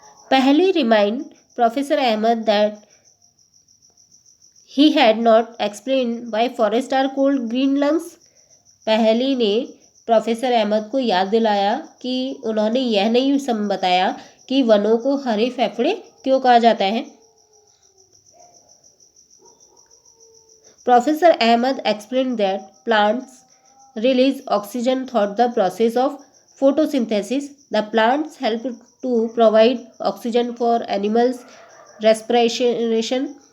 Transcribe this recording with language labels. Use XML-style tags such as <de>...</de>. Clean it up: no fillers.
<en>पहली remind professor Ahmed that he had not explained why forests are called green lungs।</en> <hi>पहली ने professor Ahmad को याद दिलाया कि उन्होंने यह नहीं बताया कि वनों को हरे फेफड़े क्यों कहा जाता है।</hi> <en>Professor Ahmed explained that plants release oxygen through the process of photosynthesis। The plants help to provide oxygen for animals' respiration।</en>